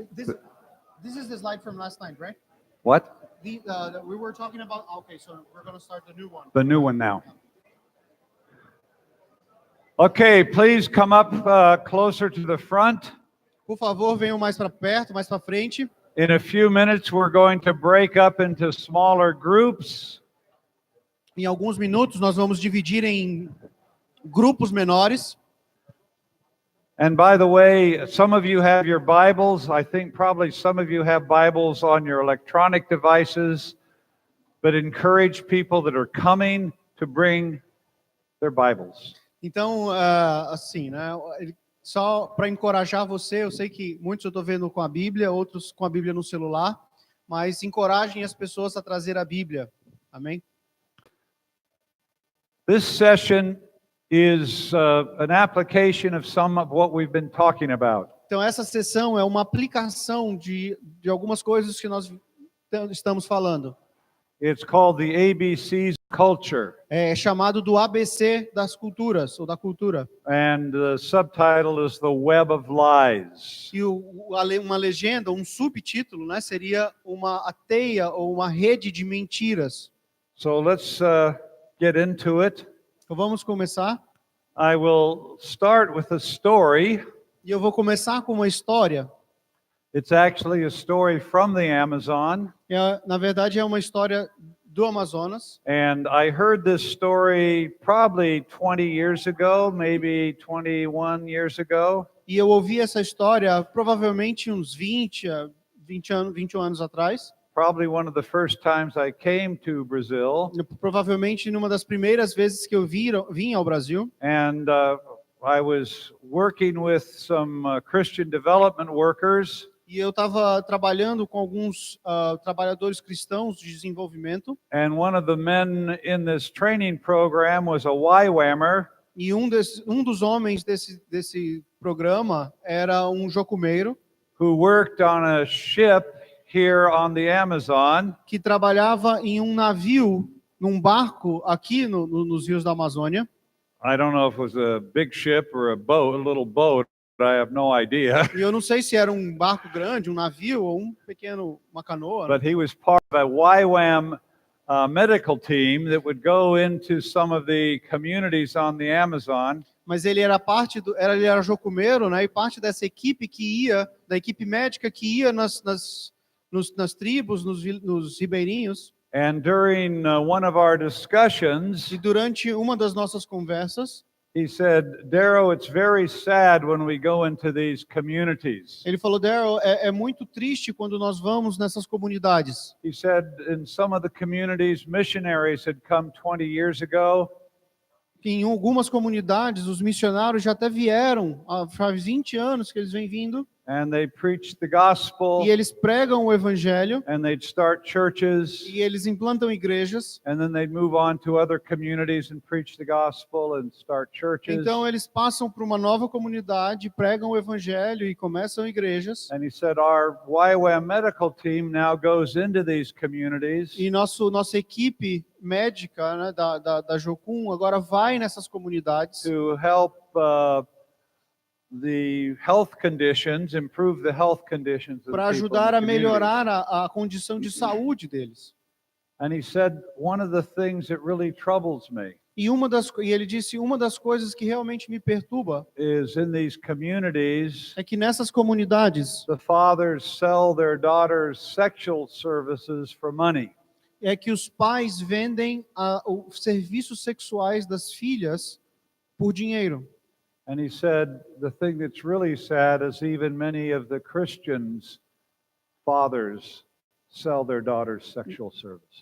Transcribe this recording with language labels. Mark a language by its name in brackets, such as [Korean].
[English] This is the slide from last night, right? What? We were talking about. Okay, so we're going to start the new one. The new one now. Okay, please come up closer to the front. [Portuguese] Por favor, venham mais para perto, mais para frente. [English] In a few minutes, we're going to break up into smaller groups. [Portuguese] Em alguns minutos, nós vamos dividir em grupos menores. [English] And by the way, some of you have your Bibles. I think probably some of you have Bibles on your electronic devices, but encourage people that are coming to bring their Bibles. [Portuguese] Então, assim, né? Só para encorajar você, eu sei que muitos eu estou vendo com a Bíblia, outros com a Bíblia no celular, mas encorajem as pessoas a trazer a Bíblia. Amém? [English] This session is an application of some of what we've been talking about. [Portuguese] Então, essa sessão é uma aplicação de algumas coisas que nós estamos falando. [English] It's called the ABCs of culture. [Portuguese] É chamado do ABC das culturas, ou da cultura. [English] And the subtitle is The Web of Lies. [Portuguese] E uma legenda, um subtítulo, né, seria a teia ou uma rede de mentiras. [English] So let's get into it. [Portuguese] Então vamos começar. [English] I will start with a story. [Portuguese] E eu vou começar com uma história. [English] It's actually a story from the Amazon. [Portuguese] Na verdade, é uma história do Amazonas. [English] And I heard this story probably 20 years ago, maybe 21 years ago. [Portuguese] E eu ouvi essa história provavelmente uns 21 anos atrás. [English] Probably one of the first times I came to Brazil. [Portuguese] Provavelmente numa das primeiras vezes que eu vim ao Brasil. [English] And I was working with some Christian development workers. [Portuguese] E eu estava trabalhando com alguns trabalhadores cristãos de desenvolvimento. [English] And one of the men in this training program was a YWAMer. [Portuguese] E um dos homens desse programa era um jocumeiro. [English] Who worked on a ship here on the Amazon. [Portuguese] Que trabalhava em um navio, num barco aqui nos rios da Amazônia. [English] I don't know if it was a big ship or a boat, a little boat. I have no idea. [Portuguese] E eu não sei se era um barco grande, um navio ou uma canoa. [English] But he was part of a YWAM medical team that would go into some of the communities on the Amazon. [Portuguese] Mas ele era ele era jocumeiro, né? E parte dessa equipe da equipe médica que ia nas tribos, nos ribeirinhos. [English] And during one of our discussions, [Portuguese] e durante uma das nossas conversas, [English] he said, Darrow, it's very sad when we go into these communities. [Portuguese] Ele falou, Darrow, é muito triste quando nós vamos nessas comunidades. [English] He said, in some of the communities, missionaries had come 20 years ago. [Portuguese] Em algumas comunidades, os missionários já até vieram, faz 20 anos que eles vêm vindo. [English] And they preach the gospel. [Portuguese] E eles pregam o evangelho. [English] And they'd start churches. [Portuguese] E eles implantam igrejas. [English] And then they'd move on to other communities and preach the gospel and start churches. [Portuguese] Então eles passam para uma nova comunidade, pregam o evangelho e começam igrejas. [English] And he said our YWAM medical team now goes into these communities. [Portuguese] E nossa equipe médica, né, da Jocum agora vai nessas comunidades. [English] To help the health conditions, improve the health conditions. [Portuguese] Para ajudar a melhorar a condição de saúde deles. [English] And he said, one of the things that really troubles me. [Portuguese] E ele disse, uma das coisas que realmente me perturba [English] is in these communities, [Portuguese] é que nessas comunidades [English] the fathers sell their daughters sexual services for money. [Portuguese] É que os pais vendem os serviços sexuais das filhas por dinheiro. [English] And he said the thing that's really sad is even many of the Christians' fathers sell their daughters sexual services.